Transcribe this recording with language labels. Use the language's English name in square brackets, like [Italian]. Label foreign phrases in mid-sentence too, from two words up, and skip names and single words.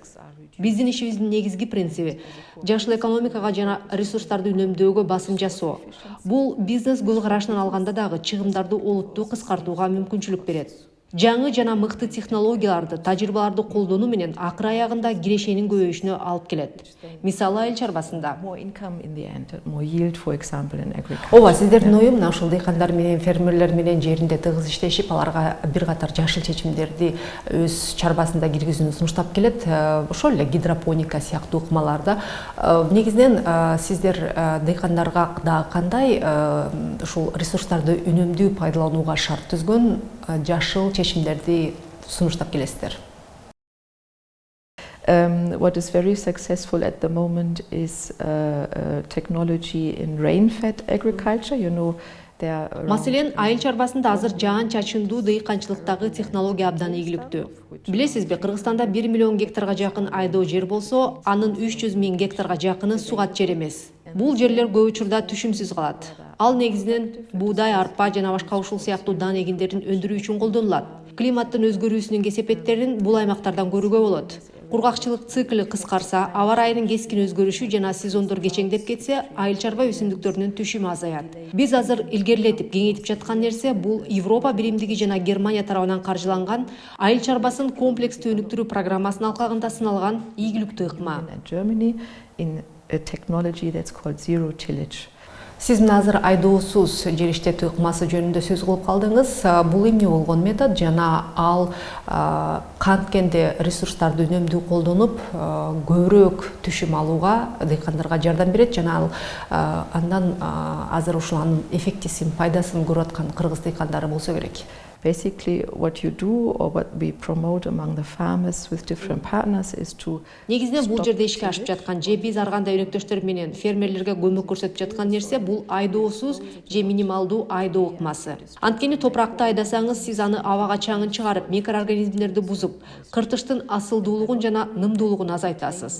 [Kyrgyz] Биздин ишибиздин негизги принциби жашыл экономикага жана ресурстарды үнөмдөөгө басым жасоо. Бул бизнес көз карашынан алганда дагы чыгымдарды олуттуу кыскартууга мүмкүнчүлүк берет. Жаңы жана мыкты технологияларды, тажрыйбаларды колдонуу менен акыр аягында кирешенин көбөйүшүнө алып келет. Мисалы айыл чарбасында. [English] More income in the end, more yield, for example, in agriculture. [Kyrgyz] Ооба, сиздердин ою мына ушул дыйкандар менен, фермерлер менен жеринде тыгыз иштешип, аларга бир катар жашыл чечимдерди өз чарбасында киргизүүнү сунуштап келет. Ошол эле гидропоника сыяктуу ыкмаларда. Негизинен сиздер дыйкандарга дагы кандай ушул ресурстарды үнөмдүү пайдаланууга шарт түзгөн жашыл чечимдерди сунуштап келесиздер? [English] What is very successful at the moment is technology in rain-fed agriculture. You know, there are around [Kyrgyz] Маселен, айыл чарбасында азыр жаан чачындуу дыйканчылыктагы технология абдан ийгиликтүү. Билесизби, Кыргызстанда 1 миллион гектарга жакын айдоо жер болсо, анын 300 000 гектарга жакыны сугат жер эмес. Бул жерлер көп учурда түшүмсүз калат. Ал негизинен буудай, арпа жана башка ушул сыяктуу дан эгиндерин өндүрүү үчүн колдонулат. Климаттын өзгөрүүсүнүн кесепеттерин бул аймактардан көрүүгө болот. Кургакчылык цикли кыскарса, аба ырайынын кескин өзгөрүшү жана сезондор кечеңдеп кетсе, айыл чарба өсүмдүктөрүнүн түшүмү азаят. Биз азыр илгерилетип, кеңейтип жаткан нерсе бул Европа биримдиги жана Германия тарабынан каржыланган айыл чарбасын комплекстүү өнүктүрүү программасынын алкагында сыналган ийгиликтүү ыкма. [English] in Germany in a technology that's called zero tillage. [Kyrgyz] Сиз мына азыр айдоосуз жер иштетүү ыкмасы жөнүндө сөз кылып калдыңыз. Бул эмне болгон метод жана ал канткенде ресурстарды үнөмдүү колдонуп, көбүрөөк түшүм алууга дыйкандарга жардам берет жана ал андан азыр ушул анын эффектисин, пайдасын көрүп аткан кыргыз дыйкандары болсо керек. [English] Basically, what you do or what we promote among the farmers with different partners is to [Kyrgyz] Негизинен бул жерде ишке ашып жаткан же биз ар кандай өнөктөштөр менен фермерлерге көмөк көрсөтүп жаткан нерсе бул айдоосуз же минималдуу айдоо ыкмасы. Анткени топуракты айдасаңыз, сиз аны абага чаңын чыгарып, микроорганизмдерди бузуп, кыртыштын асылдуулугун жана нымдуулугун азайтасыз.